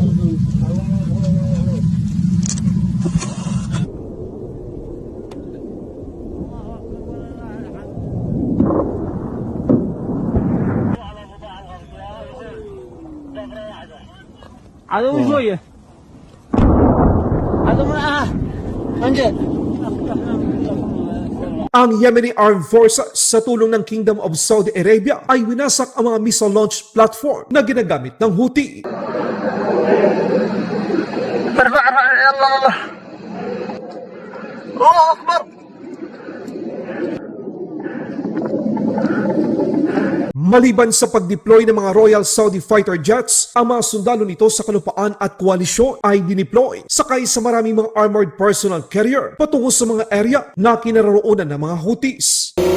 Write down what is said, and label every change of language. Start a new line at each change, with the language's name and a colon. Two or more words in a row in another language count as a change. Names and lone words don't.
Filipino: عدو شوية عدو معها انجل Ang Yemeni Armed Forces sa tulong ng Kingdom of Saudi Arabia ay winasak ang mga
English: missile launch platform
Filipino: na ginagamit ng Houthi.
Arabic: الله أكبر.
Filipino: Maliban sa pag-deploy ng mga
English: Royal Saudi Fighter Jets,
Filipino: ang mga sundalo nito sa kalupaan at koalisyon ay dineploy sakay sa maraming mga
English: armored personnel carrier
Filipino: patungo sa mga area na kinaroroonan ng mga Houthis.